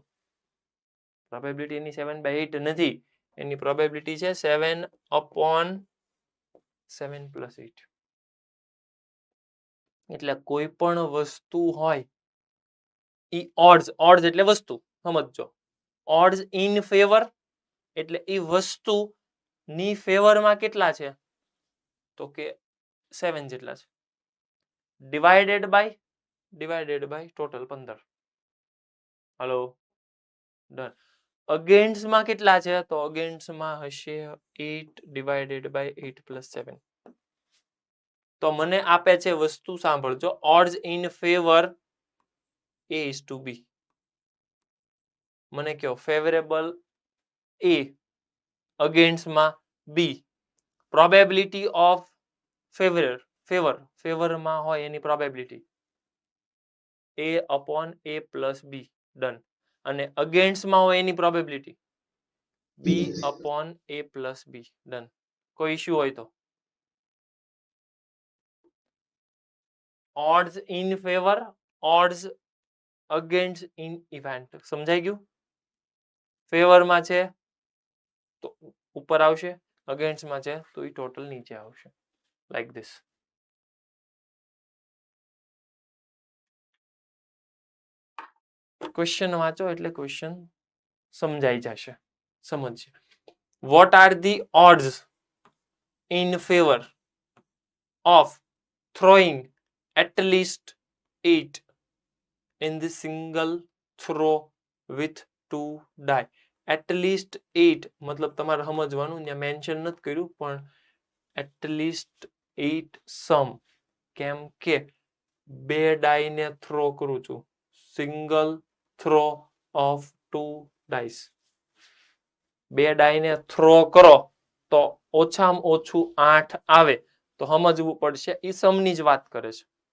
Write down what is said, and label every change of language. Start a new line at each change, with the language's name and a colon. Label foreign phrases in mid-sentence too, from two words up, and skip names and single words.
Gujarati: પ્રોબેબિલિટી એની 7/8 નથી, એની પ્રોબેબિલિટી છે 7/7+8. એટલે કોઈ પણ વસ્તુ હોય ઈ odds એટલે વસ્તુ, સમજજો.
English: odds in favor
Gujarati: એટલે ઈ વસ્તુ ની ફેવરમાં કેટલા છે? તો કે 7 જેટલા છે.
English: divided by total
Gujarati: 15. હલો. ડન. અગેન્સ્ટમાં કેટલા છે? તો અગેન્સ્ટમાં હશે 8/8+7. તો મને આપે છે વસ્તુ, સાંભળજો,
English: odds in favor A/B.
Gujarati: મને કયો ફેવરેબલ A, અગેન્સ્ટમાં B,
English: probability of
Gujarati: ફેવરમાં હોય એની પ્રોબેબિલિટી A/A+B. ડન. અને અગેન્સ્ટમાં હોય એની પ્રોબેબિલિટી B/A+B. ડન. કોઈ ઇશ્યુ હોય તો?
English: odds in favor, odds against in event.
Gujarati: સમજાઈ ગયું? ફેવરમાં છે તો ઉપર આવશે, અગેન્સ્ટમાં છે તો એ ટોટલ નીચે આવશે.
English: like this.
Gujarati: ક્વેશ્ચન વાંચો એટલે ક્વેશ્ચન સમજાઈ જશે. સમજીએ.
English: what are the odds in favor of throwing at least 8 in the single throw with 2 die. At least 8
Gujarati: મતલબ તમારે સમજવાનું, ત્યાં મેન્શન નથી કર્યું, પણ
English: at least 8
Gujarati: સમ, કેમ કે 2 ડાઈ ને થ્રો કરું છું,
English: single throw of 2 dice.
Gujarati: 2 ડાઈ ને થ્રો કરો તો ઓછામાં ઓછું 8 આવે, તો સમજવું પડશે એ સમની જ વાત કરે છે.